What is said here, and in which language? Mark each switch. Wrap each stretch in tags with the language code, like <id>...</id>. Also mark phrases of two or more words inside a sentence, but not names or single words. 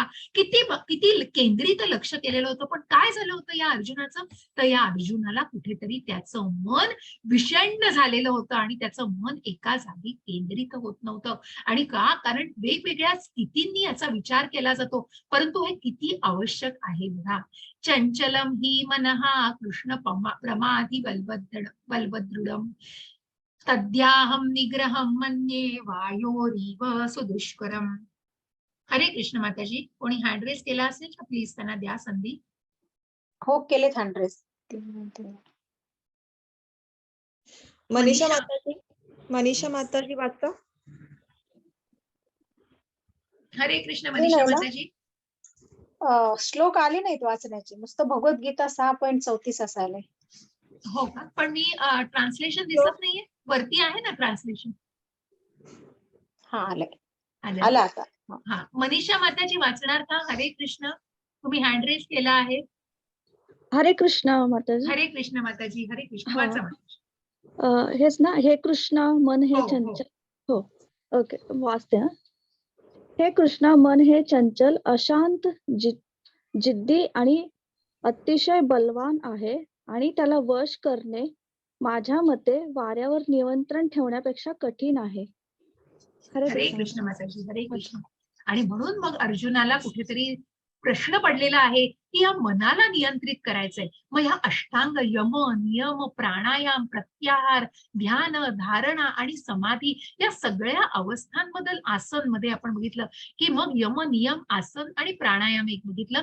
<mr>किती केंद्रित लक्ष केलेलं होतं. पण काय झालं होतं या अर्जुनाचं? तर या अर्जुनाला कुठेतरी त्याचं मन विषण्ण झालेलं होतं आणि त्याचं मन एका जागी केंद्रित होत नव्हतं. आणि का? कारण वेगवेगळ्या स्थितींनी याचा विचार केला जातो, परंतु हे किती आवश्यक आहे बघा.</mr> <sa>चंचलम हि मनः कृष्ण प्रमाधी बलवदृढम तद्याहम निग्रहम मन्ये वायोरीव सुदुष्करम.</sa> <mr>हरे कृष्ण माताजी. कोणी</mr> <en>hand raise</en> <mr>केला असेल तर प्लीज त्यांना द्या संधी. हो, केलेत हंड्रेस. मनीषा माताजी वाचा. हरे कृष्ण मनीषा माताजी. श्लोक आले नाहीत वाचण्याचे, नुसतं भगवद्गीता 6.34 असायला. हो का? पण मी ट्रान्सलेशन दिसत नाहीये. वरती आहे ना ट्रान्सलेशन? हा, आलंय. आलं आला ना? आता. हा, मनीषा माताजी वाचणार का? हरे कृष्ण. तुम्ही</mr> <en>hand raise</en> <mr>केला आहे. हरे कृष्ण माताजी. हरे कृष्ण माताजी. हरे कृष्ण. हा. वाचा माताजी. हेच ना, हे कृष्ण मन हे हो, हो. चंचल. हो, ओके, वाचते हा. हे कृष्ण मन हे चंचल, अशांत, जिद्दी आणि अतिशय बलवान आहे आणि त्याला वश करणे माझ्या मते वाऱ्यावर नियंत्रण ठेवण्यापेक्षा कठीण आहे. हरे कृष्ण माताजी. हरे कृष्ण. आणि म्हणून मग अर्जुनाला कुठेतरी प्रश्न पडलेला आहे की या मनाला नियंत्रित करायचंय. मग या अष्टांग यम नियम प्राणायाम प्रत्याहार ध्यान धारणा आणि समाधी या सगळ्या अवस्थांबद्दल आसनमध्ये आपण बघितलं की मग यम नियम आसन आणि प्राणायाम एक बघितलं.</mr>